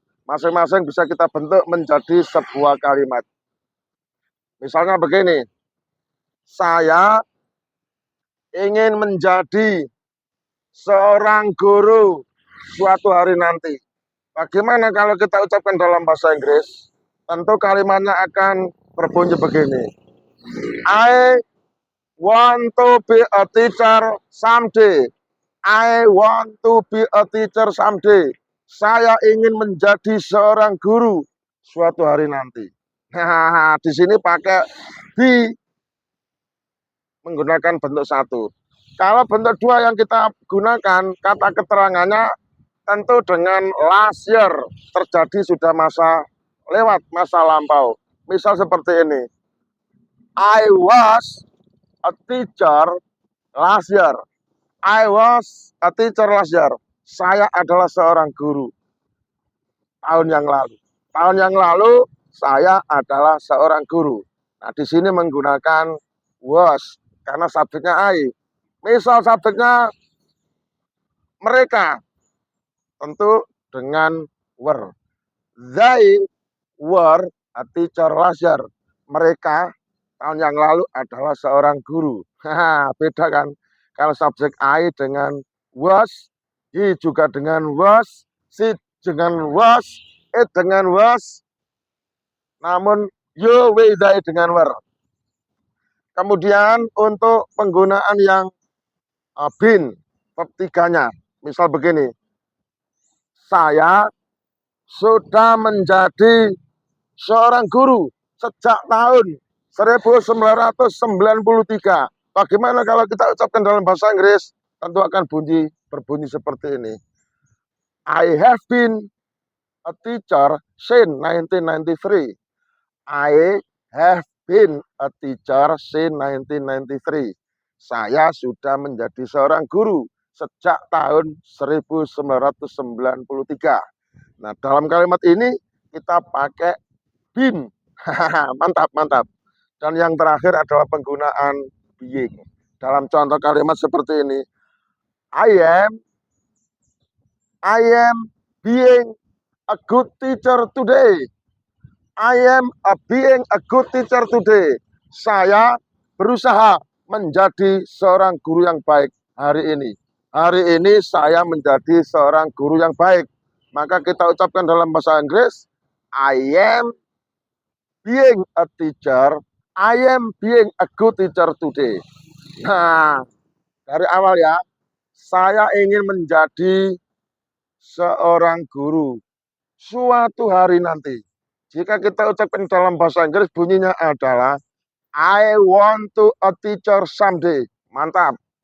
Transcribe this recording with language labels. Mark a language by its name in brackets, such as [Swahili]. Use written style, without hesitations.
[Indonesian] Masing-masing bisa kita bentuk menjadi sebuah kalimat. Misalnya begini, saya ingin menjadi seorang guru suatu hari nanti. Bagaimana kalau kita ucapkan dalam bahasa Inggris? Tentu kalimatnya akan berbunyi begini. [English] I want to be a teacher someday. I want to be a teacher someday. [Indonesian] Saya ingin menjadi seorang guru suatu hari nanti. Nah, di sini pakai be menggunakan bentuk satu. Kalau bentuk dua yang kita gunakan, kata keterangannya tentu dengan [English] last year, [Indonesian] terjadi sudah masa lewat, masa lampau. Misal seperti ini. [English] I was a teacher last year. I was a teacher last year. [Indonesian] Saya adalah seorang guru tahun yang lalu. Tahun yang lalu saya adalah seorang guru. Nah, di sini menggunakan was karena subjeknya I. Misal subjeknya mereka, tentu dengan were. [English] They were a teacher last year. [Indonesian] Mereka tahun yang lalu adalah seorang guru. Beda kan? Kalau subjek I dengan was, he juga dengan was, she dengan was, it dengan was, namun you, we, they dengan were. Kemudian untuk penggunaan yang been, verb tiganya, misal begini, saya sudah menjadi seorang guru sejak tahun 1993. Bagaimana kalau kita ucapkan dalam bahasa Inggris? Tentu akan berbunyi seperti ini. [English] I have been a teacher since 1993. I have been a teacher since 1993. [Indonesian] Saya sudah menjadi seorang guru sejak tahun 1993. Nah, dalam kalimat ini kita pakai been. Mantap, mantap. Dan yang terakhir adalah penggunaan being. Dalam contoh kalimat seperti ini, [English] I am being a good teacher today. I am being a good teacher today. [Indonesian] Saya berusaha menjadi seorang guru yang baik hari ini. Hari ini saya menjadi seorang guru yang baik. Maka kita ucapkan dalam bahasa Inggris, [English] I am being a teacher. I am being a good teacher today. [Indonesian] Nah, dari awal ya, saya ingin menjadi seorang guru suatu hari nanti. Jika kita ucapkan dalam bahasa Inggris, bunyinya adalah [English] I want to a teacher someday. [Indonesian] Mantap.